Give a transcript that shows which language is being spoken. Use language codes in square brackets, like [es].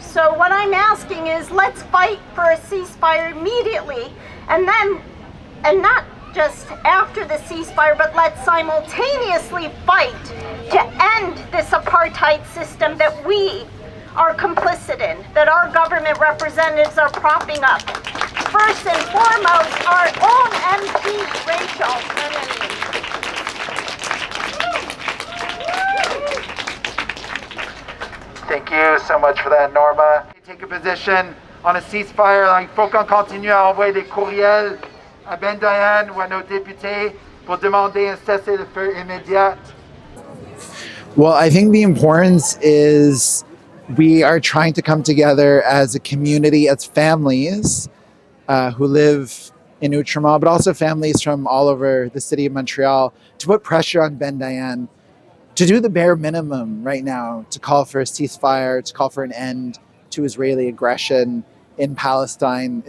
[en] So what I'm asking is, let's fight for a ceasefire immediately, and not just after the ceasefire, but let's simultaneously fight to end this apartheid system that we are complicit in, that our government representatives are propping up. First and foremost, our own MP, Rachel. Thank you so much for that, Norma. Take a position on a ceasefire. [fr] Il faut qu'on continue à envoyer des courriels à Bendayan ou à nos députés pour demander un cessez-le-feu immédiat. [en] Well, I think the importance is we are trying to come together as a community, as families who live in Outremont, but also families from all over the city of Montreal, to put pressure on Bendayan to do the bare minimum right now, to call for a ceasefire, to call for an end to Israeli aggression in Palestine.